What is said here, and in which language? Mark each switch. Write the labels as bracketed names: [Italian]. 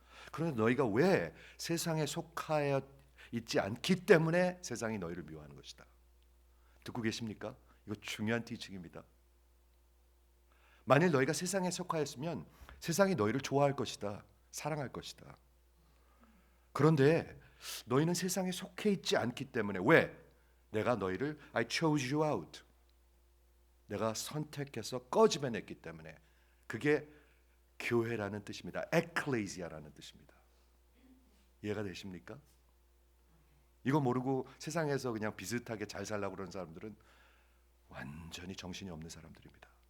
[Korean] 그런데 너희가 왜 세상에 속하여 있지 않기 때문에 세상이 너희를 미워하는 것이다. 듣고 계십니까? 이거 중요한 티칭입니다. 만일 너희가 세상에 속하였으면 세상이 너희를 좋아할 것이다. 사랑할 것이다. 그런데 너희는 세상에 속해 있지 않기 때문에 왜? 내가 너희를 [English] I chose you out. [Korean] 내가 선택해서 꺼집어냈기 때문에 그게 교회라는 뜻입니다. 에클레시아라는 뜻입니다. 이해가 되십니까? 이거 모르고 세상에서 그냥 비슷하게 잘 살려고 그러는 사람들은 완전히 정신이 없는 사람들입니다.